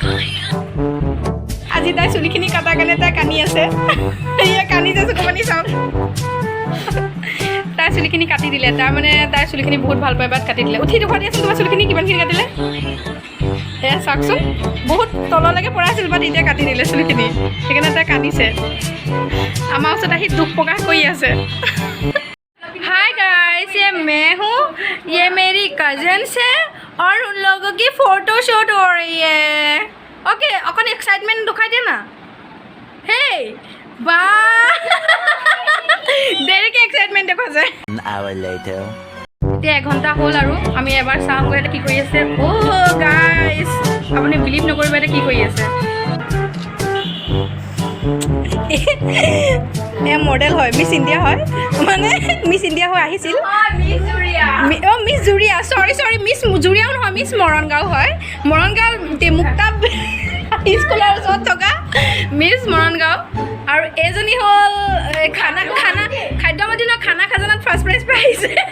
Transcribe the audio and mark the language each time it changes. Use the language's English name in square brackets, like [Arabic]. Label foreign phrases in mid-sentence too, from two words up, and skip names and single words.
[Assamese] আজি তাই চুলিখিনি কটাৰ কাৰণে তাই কান্দি আছে এয়া কান্দি যাইছোঁ ক'বানি চাওক তাই চুলিখিনি কাটি দিলে তাৰমানে তাই চুলিখিনি বহুত ভাল পায় বাট কাটি দিলে উঠি দেখুৱাই দিয়াচোন তোমাৰ চুলিখিনি কিমানখিনি কাটিলে এয়া চাওকচোন বহুত তললৈকে পৰা আছিল বাট এতিয়া কাটি দিলে চুলিখিনি সেইকাৰণে তাই কান্দিছে আমাৰ ওচৰত আহি দুখ প্ৰকাশ কৰি আছে [English] hi guys [Hindi] ये मैं हूँ ये मेरी कजन्स है और उन लोगों की [English] photo shoot [Hindi] हो रही है ओके अपन एक्साइटमेंट दिखाई दे ना हे वाह देर के एक्साइटमेंट देखो जे [English] An hour later. [Assamese] এতিয়া 1 ঘণ্টা হ'ল আৰু আমি এবাৰ চাওঁ গৈ কি কৰি আছে অ' গাইস আপুনি বিলিভ নকৰিব এটা কি কৰি আছে এ মডেল হয় মিছ ইণ্ডিয়া হয় মানে মিছ ইণ্ডিয়া হৈ আহিছিল মিছ জুৰিয়া চৰি মিছ জুৰিয়াও নহয় মিছ মৰণগাঁও হয় মৰণগাঁও মুক্তা স্কুলৰ ওচৰত থকা মিছ মৰণগাঁও আৰু এজনী হ'ল খাদ্যৰ দিনৰ খানা খাজানাত [English] first prize [Assamese] পাইছে